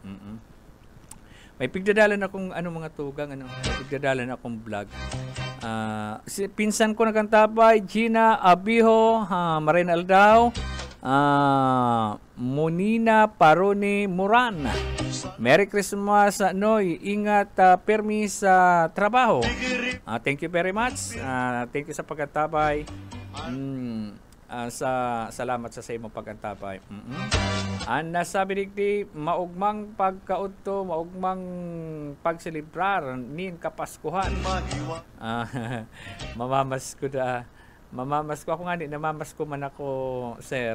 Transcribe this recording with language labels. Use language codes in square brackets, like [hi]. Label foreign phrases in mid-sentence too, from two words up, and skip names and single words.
[bik] May pigdadalan akong mga tugang, pigdadalan akong vlog. Si pinsan ko nakantabay, Gina Abiho, Marin Aldao, Monina Paroni Muran. [en] Merry Christmas, [bik] Noy. Ingat, permi sa trabaho. [en] Thank you very much. Thank you [bik] sa pagkatabay. Salamat sa imong pagkantabay. Ang nasabi digdi maugmang pagkaudto, maugmang pagselebrar nin kapaskuhan. Mamamasko ako nga ni namamasko man ako, sir.